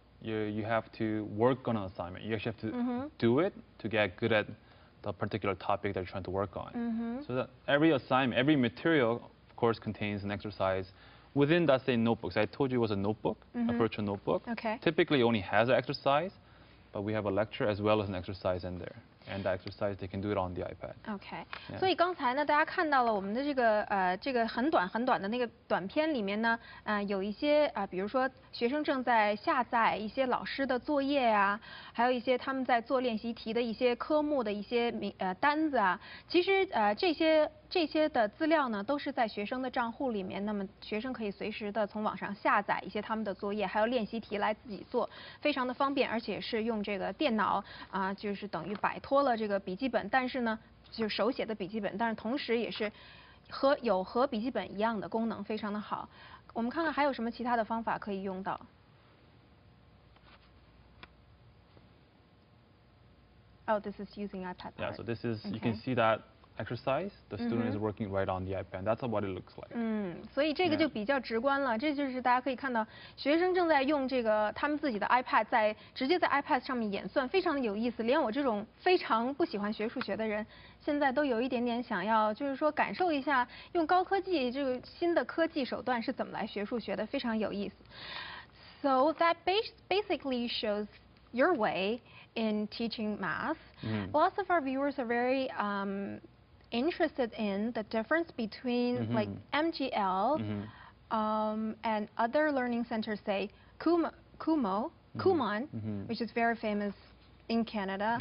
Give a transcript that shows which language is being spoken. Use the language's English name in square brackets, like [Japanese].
[English] you have to work on an assignment. You actually have to do it to get good at the particular topic that you're trying to work on. So that every assignment, every material, of course, contains an exercise within that same notebook. So I told you it was a notebook, a virtual notebook. Okay. Typically, it only has an exercise, but we have a lecture as well as an exercise in there. And that exercise, they can do it on the iPad. [Chinese] OK， 所以刚才呢，大家看到了我们的这个很短的那个短片里面呢，有一些比如说学生正在下载一些老师的作业啊，还有一些他们在做练习题的一些科目的一些单子啊。其实这些的资料呢，都是在学生的账户里面。那么学生可以随时的从网上下载一些他们的作业，还有练习题来自己做，非常的方便，而且是用这个电脑就是等于摆脱了这个笔记本，但是呢，就是手写的笔记本，但是同时也是和笔记本一样的功能，非常的好。我们看看还有什么其他的方法可以用到。 [English] Oh, this is using iPad. Yeah, so this is, Okay. you can see that exercise, the student is working right on the iPad. That's what it looks like. [Chinese] 所以这个就比较直观了。这就是大家可以看到，学生正在用这个他们自己的 iPad 直接在 iPad 上面演算，非常的有意思。连我这种非常不喜欢学数学的人，现在都有一点点想要，就是说感受一下用高科技这个新的科技手段是怎么来学数学的，非常有意思。 [English] So that basically shows your way in teaching math. Lots of our viewers are very interested in the difference between like MGL and other learning centers, say Kumon, which is very famous in Canada.